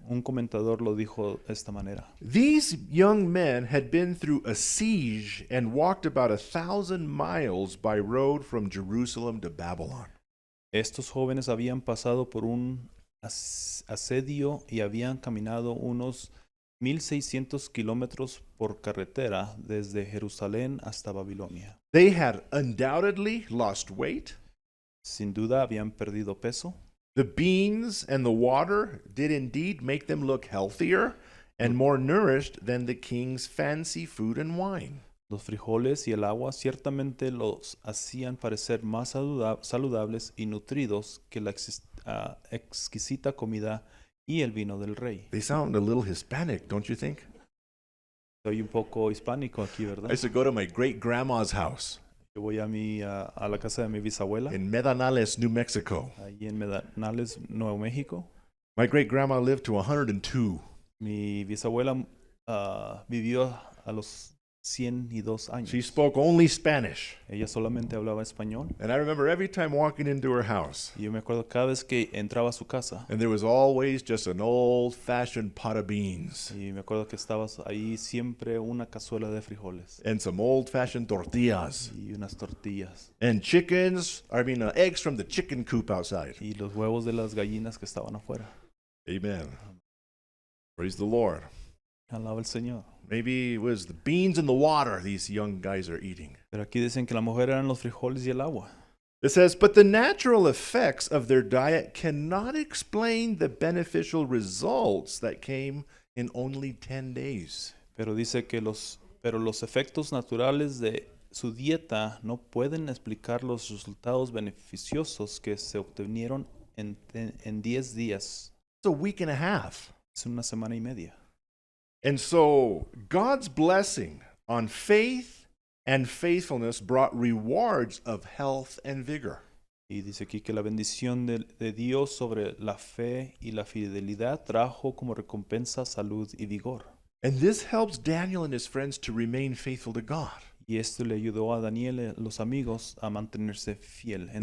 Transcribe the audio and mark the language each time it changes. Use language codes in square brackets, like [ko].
[es] Un comentador lo dijo de esta manera. [en] These young men had been through a siege and walked about 1,000 miles by road from Jerusalem to Babylon. [es] Estos jóvenes habían pasado por un asedio y habían caminado unos 1,600 kilómetros por carretera desde Jerusalén hasta Babilonia. [en] They had undoubtedly lost weight. [es] Sin duda habían perdido peso. [en] The beans and the water did indeed make them look healthier and more nourished than the king's fancy food and wine. [es] Los frijoles y el agua ciertamente los hacían parecer más saludables y nutridos que la exquisita comida y el vino del rey. [en] They sound a little Hispanic, don't you think? [es] Soy un poco hispánico aquí, [en] I [es] ¿verdad? [en] used to go to my great grandma's house [es] Yo voy a la casa de mi bisabuela, [en] in Medanales, New Mexico. [es] ahí en Medinales, Nuevo México. [en] My great grandma lived to 102. [es] Mi bisabuela vivió a los 102 años. [en] She spoke only Spanish. [es] Ella solamente hablaba español. [en] And I remember every time walking into her house, [es] Y yo me acuerdo cada vez que entraba a su casa. [en] and there was always just an old-fashioned pot of beans [es] Y me acuerdo que estaba ahí siempre una cazuela de frijoles. [en] and some old-fashioned tortillas [es] Y unas tortillas. [en] and chickens, eggs from the chicken coop outside. [es] Y los huevos de las gallinas que estaban afuera. [en] Amen. Praise the Lord. [es] Alaba al Señor. [en] Maybe it was the beans and the water these young guys are eating. [es] Pero aquí dicen que la mujer eran los frijoles y el agua. [en] It says, but the natural effects of their diet cannot explain the beneficial results that came in only 10 days. [es] Pero dice que los efectos naturales de su dieta no pueden explicar los resultados beneficiosos que se obtuvieron en 10 días. [en] It's a week and a half. [es] Es una semana y media. [en] And so God's blessing on faith and faithfulness brought rewards of health and vigor. [es] Y dice aquí que la bendición de Dios sobre la fe y la fidelidad trajo como recompensa salud y vigor. [en] And this helps Daniel and his friends to remain faithful to God. [es] Y esto le ayudó a Daniel y los amigos a mantenerse fiel en